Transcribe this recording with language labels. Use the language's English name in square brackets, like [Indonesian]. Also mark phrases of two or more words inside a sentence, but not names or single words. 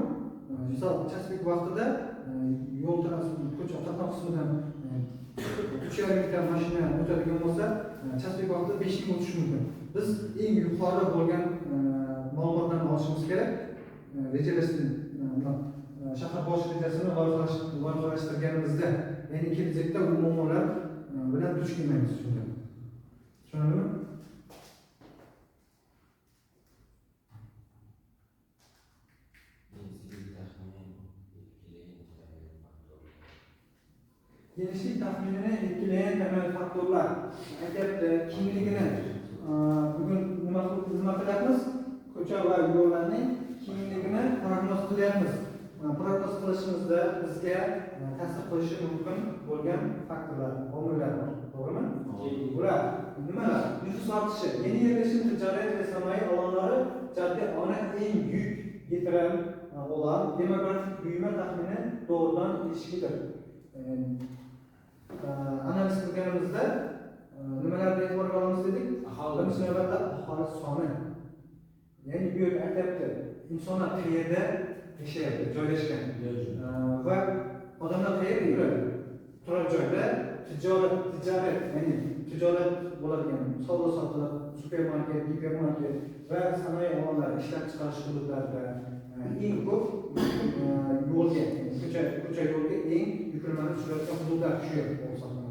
[Uzbek] Misol chastlik vaqtida yo'l transport ko'cha qatnoq qismidan 3,5 metr mashina o'tadigan bo'lsa, chastlik vaqtida 5 ming o'tishi mumkin. Biz eng yuqori bo'lgan ma'lumotlarni olishimiz kerak. Shahar bosh rejasini loyihalashtirganimizda, ya'ni kelajakda bu muammolar bilan duch kelmaymiz. Tushunarlimi? [Turkish] Genişlik tahminini etkileyen temel faktörler. [Uzbek] Aytyapti, kengligini bugün nima qilyapmiz? Ko'cha va yo'llarning kengligini prognoz qilyapmiz. Prognoz qilishimizda bizga ta'sir qilishi mumkin bo'lgan faktorlar, omillar bor. To'g'rimi? Bular nimalar? [Turkish] Nüfus ortishi, yeni yerleşim, ticaret ve sanayi alanları cadde ana en yük getiren olan demografik büyüme tahmini doğrudan ilişkidir. [Uzbek] Analiz qilganimizda nimalarni e'tiborga olamiz dedik? Birinchi navbatda aholi soni. Ya'ni bu yerda aytyapti, insonlar qayerda yashayapti, joylashgan va odamlar qayerda yuradi? Turar joyda tijorat, ya'ni tijorat bo'ladigan savdo-sotiq, supermarket, gipermarket va sanoat alanlari ishlab chiqarish hududlarida eng ko'p yo'lga, ko'cha yo'lga eng yuklanma tushayotgan hududlar shu yer hisoblanadi.